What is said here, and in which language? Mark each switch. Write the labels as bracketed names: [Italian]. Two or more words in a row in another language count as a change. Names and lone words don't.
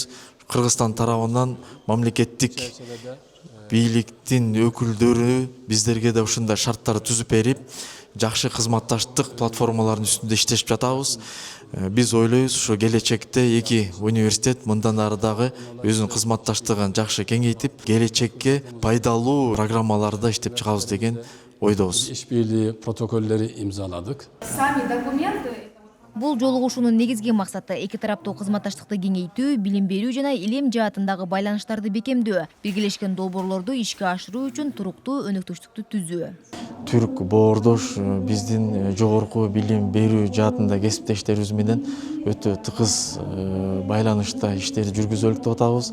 [Kyrgyz] Кыргызстан тарабынан мамлекеттик бийликтин өкүлдөрү биздерге да ушундай шарттар түзүп берип, жакшы кызматташтык платформаларынын үстүндө иштешип жатабыз. Биз ойлойбуз, ушу келечекте эки университет мындан ары дагы өзүнүн кызматташтыгын жакшы кеңейтип, келечекке пайдалуу программаларда иштеп чыгабыз деген ойдобуз. [Turkish] İşbirliği protokolleri imzaladık. [Kyrgyz] Бул жолугушуунун негизги максаты эки тараптуу кызматташтыкты кеңейтүү, билим берүү жана илим жаатындагы байланыштарды бекемдөө, биргелешкен долбоорлорду ишке ашыруу үчүн туруктуу өнөктөштүктү түзүү. Түрк боордош биздин жогорку билим берүү жаатында кесиптештерибиз менен өтө тыгыз байланышта иштерди жүргүзөлүк деп атабыз.